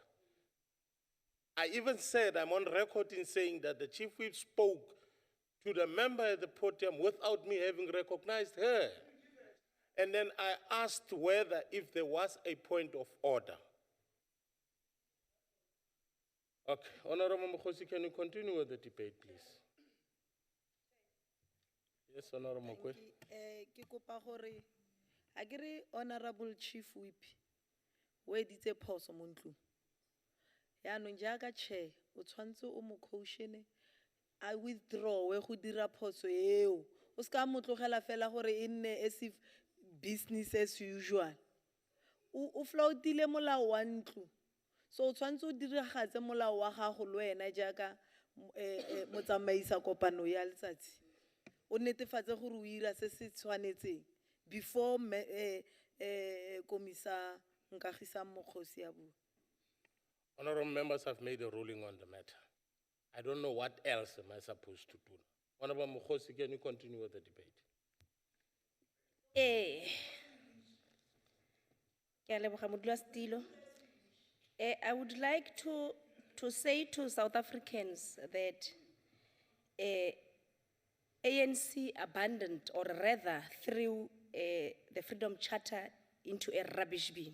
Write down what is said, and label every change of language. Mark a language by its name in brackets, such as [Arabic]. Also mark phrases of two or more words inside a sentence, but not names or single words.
[English] I even said, I'm on record in saying that the chief whip spoke to the member at the podium without me having recognized her. And then I asked whether if there was a point of order. Okay, Honorable Mokhosi, can you continue with the debate, please? Yes, Honorable Mokwe. [Tswana] Ke kopa gore akere Honorable Chief Whip o editse phoso mo ntlong. Yaanong jaaka chair o tshwantse o mo caution a withdraw go dira phoso eo. O ska mo tlogela fela gore e nne [English] as if business as usual. [Tswana] O flautile molao wa ntlo. So o tshwanetse o diragatse molao wa gago le wena jaaka motsamaisa kopano ya letsatsi. O netefatse gore o ira se se tshwanetseng before Komisa Nkagisa Mokgosi a bua. [English] Honorable members have made a ruling on the matter. I don't know what else am I supposed to do. Honorable Mokhosi, can you continue with the debate? I would like to say to South Africans that ANC abandoned, or rather threw the Freedom Charter into a rubbish bin.